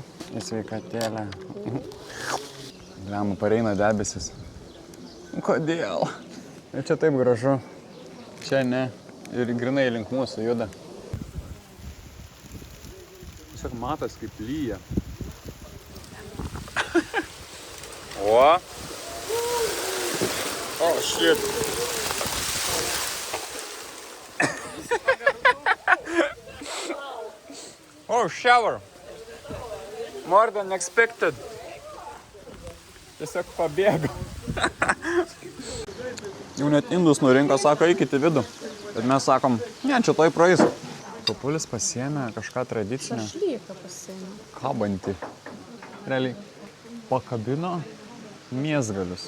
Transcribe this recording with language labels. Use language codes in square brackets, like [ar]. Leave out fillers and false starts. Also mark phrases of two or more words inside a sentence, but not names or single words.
[lt] Į sveikatėlę. Bliam, pareina debesis. Kodėl? Ir čia taip gražu. Čia ne. Ir grinai link mūsų juda. Tiesiog matas kaip lyja. O. [en] Oh, shit. Oh, shower. More than expected. [lt] Tiesiog pabėgo. Jau net indus nurinko, sako, eikit į vidų. Bet mes sakom, ne, čia toj praeis. Papulis pasiėmė kažką tradicinio. Šašlyką pasiėmė. Kabantį. Realiai pakabino mėsgalius.